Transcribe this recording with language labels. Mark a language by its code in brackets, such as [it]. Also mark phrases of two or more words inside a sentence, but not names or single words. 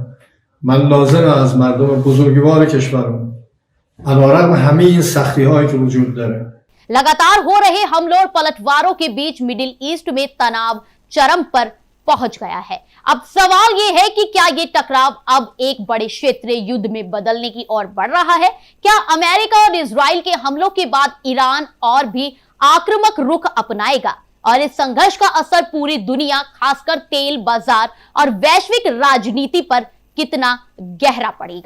[fa] من لازمه از مردم بزرگوار کشورمون علیرغم همه این سختی هایی که وجود داره [hi] लगातार हो रहे हमलों और पलटवारों के बीच मिडिल ईस्ट में तनाव चरम पर पहुंच गया है। अब सवाल यह है कि क्या ये टकराव अब एक बड़े क्षेत्रीय युद्ध में बदलने की ओर बढ़ रहा है? क्या अमेरिका और इजराइल के हमलों के बाद ईरान और भी आक्रामक रुख अपनाएगा और इस संघर्ष का असर पूरी दुनिया, खासकर तेल बाजार और वैश्विक राजनीति पर कितना गहरा पड़ेगा?